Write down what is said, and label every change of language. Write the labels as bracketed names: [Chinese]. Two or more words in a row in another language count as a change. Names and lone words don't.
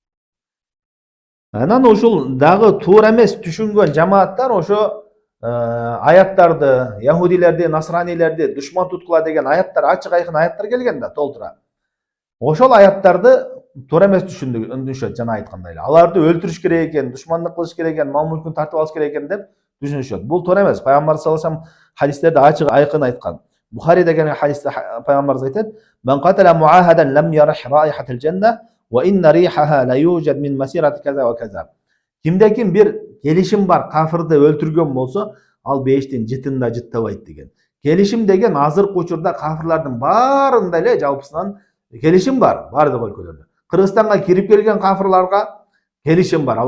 [Kyrgyz] Анан ушул дагы туура эмес түшүнгөн жамааттар ошо аяттарды, яхудилерди, насранилерди душман туткула деген аяттар, ачык айкын аяттар келген да, толтура. Ошол аяттарды туура эмес түшүнүшөт, жана айткандай эле. Аларды өлтүрүш керек экен, душмандык кылыш керек экен, мал мүлкүн тартып алыш керек экен деп түшүнүшөт. Бул туура эмес. Пайгамбар [Arabic] صلى الله عليه وسلم [Kyrgyz] хадистерде ачык айкын айткан. Бухари деген хадисте пайгамбарыбыз айтат: [Arabic] "من قتل معاهدا لم يرح رائحة الجنة وإن ريحها ليوجد من مسيرة كذا وكذا." [Kyrgyz] Кимде ким бир келишим бар кафырды өлтүргөн болсо, ал бештин жытын да жыттабайт деген. Келишим деген азыркы учурда кафырлардын баарында эле жалпысынан келишим бар, бардык өлкөлөрдө. Кыргызстанга кирип келген кафырларга келишим бар.